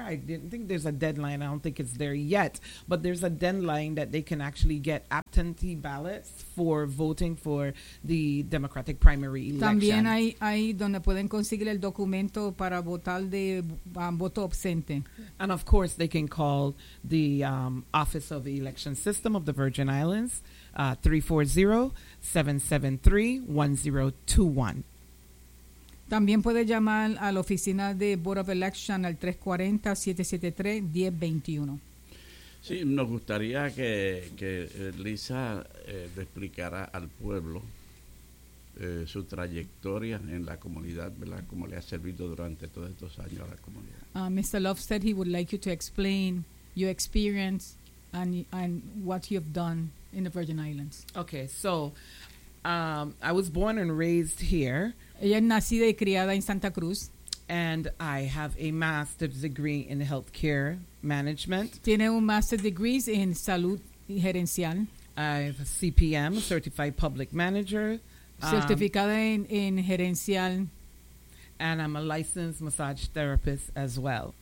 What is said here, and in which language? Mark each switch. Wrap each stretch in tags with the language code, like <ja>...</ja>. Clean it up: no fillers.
<en>I didn't think there's a deadline. I don't think it's there yet. But there's a deadline that they can actually get absentee ballots for voting for the Democratic primary election.</en> <es>También hay ahí donde pueden conseguir el documento para votar de voto ausente.</es> <en>And of course, they can call the Office of the Election System of the Virgin Islands, 340-773-1021.</en> <es>También puede llamar a la oficina de Board of Election al 340-773-1021. Sí, nos gustaría que Lisa le explicara al pueblo su trayectoria en la comunidad, ¿verdad? Cómo le ha servido durante todos estos años a la comunidad.</es> <en>Mr. Love said he would like you to explain your experience and what you've done in the Virgin Islands. Okay, so I was born and raised here.</en> <es>Ella es nacida y criada en Santa Cruz.</es> <en>And I have a master's degree in healthcare management.</en> <es>Tiene un</es> <en>master's degree</en> <es>en salud gerencial.</es> <en>I have a CPM, certified public manager.</en> <es>Certificada en gerencial.</es> <en>And I'm a licensed massage therapist as well.</en>